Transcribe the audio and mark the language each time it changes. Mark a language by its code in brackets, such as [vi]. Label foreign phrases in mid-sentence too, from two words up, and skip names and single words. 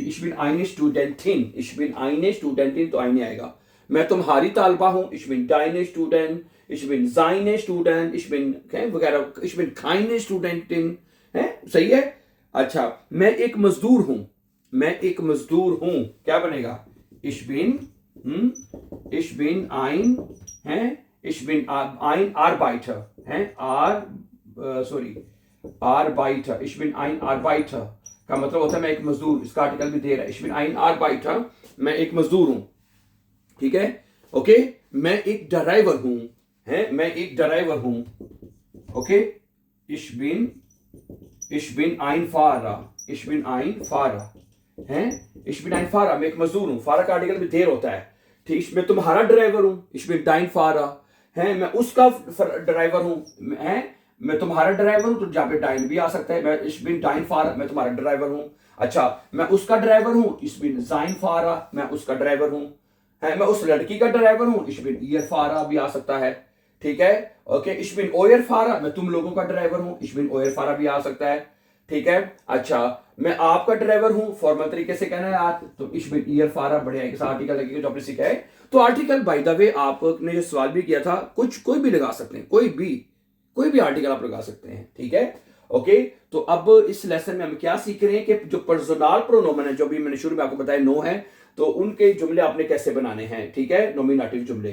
[de] Ich bin eine Studentin, ich bin eine Studentin, तो आइने आएगा। [hi] मैं तुम्हारी तालिबा हूं, [de] ich bin deine Student, ich bin seine Student, ich bin वगैरह, ich bin keine Studentin, है, सही है। [hi] अच्छा, मैं एक मजदूर हूं, मैं एक मजदूर हूं, क्या बनेगा? [de] ich bin ein, है, ich bin ein Arbeiter, [hi] है, सॉरी Arbeiter, [de] ich bin ein Arbeiter [hi] का मतलब होता है मैं एक मजदूर, इसका आर्टिकल भी दे रहा है, [de] ich bin ein Arbeiter, [hi] मैं एक मजदूर हूं, ठीक है, ओके। मैं एक ड्राइवर हूं, है, मैं एक ड्राइवर हूं, ओके। [de] ich bin ein Fahrer, ich bin ein Fahrer, है, ich bin ein Fahrer, [hi] मैं एक मजदूर हूं, फारा का आर्टिकल भी देर होता है, ठीक। मैं तुम्हारा ड्राइवर हूं, [de] ich bin dein Fahrer, [hi] है, मैं उसका ड्राइवर हूं, है, मैं तुम्हारा ड्राइवर हूं, तो जहां पे डाइन भी आ सकता है, मैं [de] ich bin dein Fahrer, [hi] मैं तुम्हारा ड्राइवर हूं। अच्छा, मैं उसका ड्राइवर हूं, [de] ich bin sein Fahrer, [hi] मैं उसका ड्राइवर हूं, है, मैं उस लड़की का ड्राइवर हूं, [de] ich bin ihr Fahrer [hi] भी आ सकता है, ठीक है, ओके। [de] ich bin euer Fahrer, [hi] मैं तुम लोगों का ड्राइवर हूं, [de] ich bin euer Fahrer [hi] भी आ सकता है, ठीक है। अच्छा, मैं आपका ड्राइवर हूं, फॉर्मल तरीके से कहना है आप, तो [de] ich bin ihr Fahrer [hi] बढ़िया है, आर्टिकल लगेगा जो आपने सीखा है। तो आर्टिकल [en] by the way [hi] आपने जो सवाल भी किया था, कुछ कोई भी लगा सकते हैं, कोई भी आर्टिकल आप लगा सकते हैं, ठीक है, ओके। तो अब इस लेसन में हम क्या सीख रहे हैं कि जो [de] Personal Pronomen [hi] है, जो भी मैंने शुरू में आपको बताया नो है, तो उनके जुमले आपने कैसे बनाने हैं, ठीक है, नॉमिनेटिव जुमले।